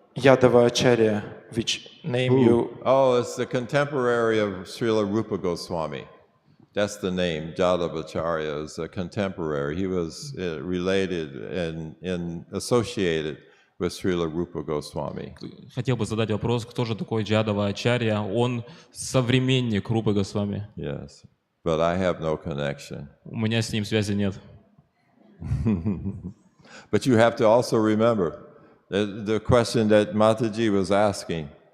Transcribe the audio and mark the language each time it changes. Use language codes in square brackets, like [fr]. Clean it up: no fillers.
[en] Джадхвачарья, which name you... Oh, it's the contemporary of Srila Rupa Goswami. That's the name. Jadavacharya is a contemporary. He was related and associated with Srila Rupa Goswami. [ru] Хотел бы задать вопрос, кто же такой Джадхвачарья? Он современник Рупы Госвами. [en] Yes, but I have no connection. [ru] У меня с ним связи нет. [en] But you have to also remember the question that Mataji was asking.